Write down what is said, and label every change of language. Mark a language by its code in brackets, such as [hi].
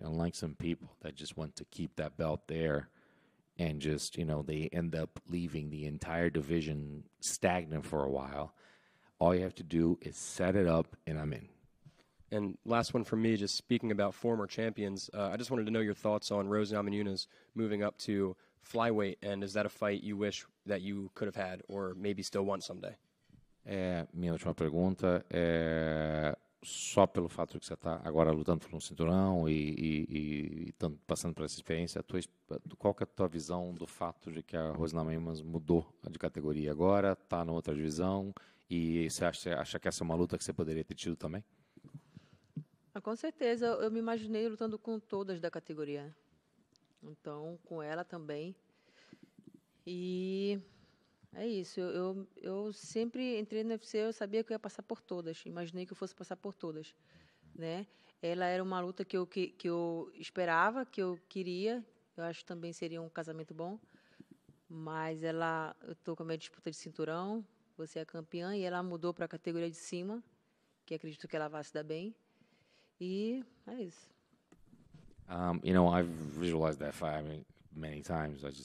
[en] Unlike some people that just want to keep that belt there, and just they end up leaving the entire division stagnant for a while. All you have to do is set it up, and I'm in. And last one from me, just speaking about former champions, I just wanted to know your thoughts on Rose Namajunas moving up to flyweight, and is that a fight you wish that you could have had or maybe still want someday? [pt] Minha última pergunta é só pelo fato de que você está agora lutando por um cinturão e passando por essa experiência, qual que é a tua visão do fato de que a Rose Namajunas mudou de categoria agora, está na outra divisão, e você acha que essa é uma luta que você poderia ter tido também? Com certeza, eu me imaginei lutando com todas da categoria. Então, com ela também. E é isso. Eu sempre entrei no UFC, eu sabia que eu ia passar por todas. Imaginei que eu fosse passar por todas, né? Ela era uma luta que eu esperava, que eu queria. Eu acho que também seria um casamento bom. Mas eu estou com a minha disputa de cinturão. Você é campeã e ela mudou para a categoria de cima, que acredito que ela vai se dar bem. E é isso. [en] I've visualized that fight many times.